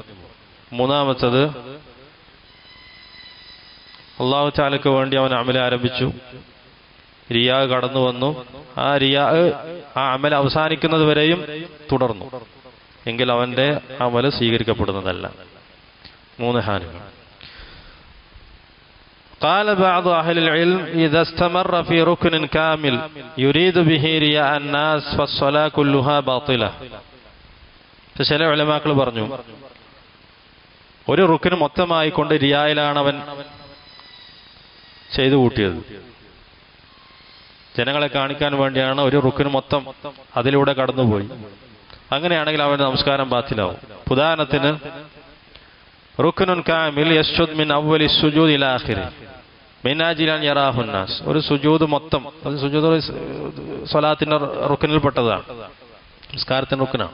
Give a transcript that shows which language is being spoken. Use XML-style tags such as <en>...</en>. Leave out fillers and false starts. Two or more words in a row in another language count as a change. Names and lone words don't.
<ml>മൂന്നാമത്തത് അല്ലാഹു തആലക്ക് വേണ്ടി അവൻ അമൽ ആരംഭിച്ചു, റിയാ കടന്നു വന്നു. ആ റിയാ ആ അമൽ അവസാനിക്കുന്നത് വരെയും തുടർന്നു, എങ്കിൽ അവന്റെ അമൽ സ്വീകരിക്കപ്പെടുന്നതല്ല. 3 ഹാലുകൾ.</ml> <ar>قال بعض أهل العلم إذا استمر في ركن كامل يريد به رياء الناس فالصلاة كلها باطلة.</ar> <ml>ചില ഉലമാക്കൾ പറഞ്ഞു, ഒരു റുക്കിന് മൊത്തമായി കൊണ്ട് റിയായിലാണ് അവൻ ചെയ്തു കൂട്ടിയത്. ജനങ്ങളെ കാണിക്കാൻ വേണ്ടിയാണ് ഒരു റുക്കിന് മൊത്തം അതിലൂടെ കടന്നുപോയി. അങ്ങനെയാണെങ്കിൽ അവന്റെ നമസ്കാരം ബാത്തിലാവും. ഉദാഹരണത്തിന്</ml> <ar>ركن كامل يسجد من أول سجود إلى آخر من أجل أن يراه ناس,</ar> <ml>ഒരു സുജൂദ് മൊത്തം, അത് സുജൂദ് സ്വലാത്തിന്റെ റുക്നിൽപ്പെട്ടതാണ്, നമസ്കാരത്തിന്റെ റുക്നാണ്.</ml>